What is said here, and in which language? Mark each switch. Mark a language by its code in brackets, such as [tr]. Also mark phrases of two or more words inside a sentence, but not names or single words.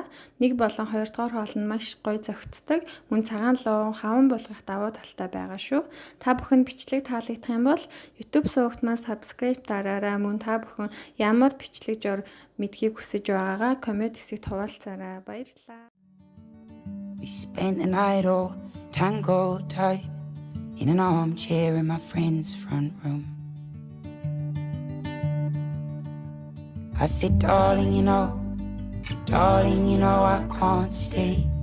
[mn] 1 болон 2 дугаар хоол нь маш гоё зохицдог. Мөн цагаан луван хаван булгах давуу талтай байгаа шүү. Та бүхэнд бичлэг таалагдах юм бол YouTube суугтмаас subscribe дараарай. Мөн та бүхэн ямар бичлэг жор мэдхийг хүсэж байгаагаа коммент хэсэгт хуваалцаарай. Баярлалаа. [en] We spent the night all tangled tight in an armchair in my friend's front room. I said, darling, you know I can't stay.